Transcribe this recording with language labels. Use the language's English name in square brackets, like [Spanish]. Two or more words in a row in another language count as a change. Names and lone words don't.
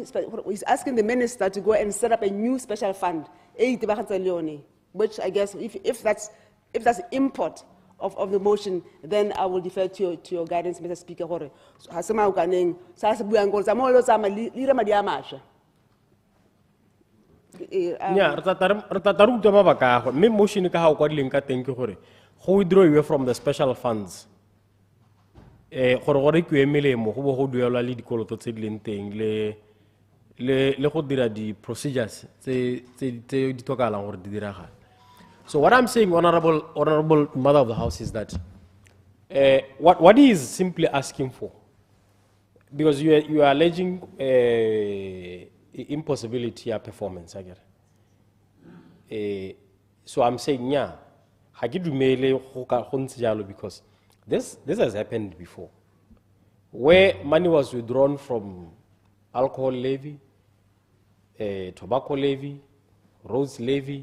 [English] He's asking the minister to go and set up a new special fund, which I guess if that's import of the motion, then I will defer to your guidance, Mr. Speaker. [Tswana] Me motion ka ha kwa linka teng ke gore go [English] withdraw away from the special funds. [Tswana] Gore ke emelemo go bo go duelwa le dikoloto tse di leng teng le go dira di procedures tse di tokalang gore di diragala. [English] So what I'm saying, honorable Mother of the House, is that what he is simply asking for, because you are alleging impossibility of performance, I get it. So I'm saying, yeah, because this has happened before, where money was withdrawn from alcohol levy, tobacco levy, roads levy.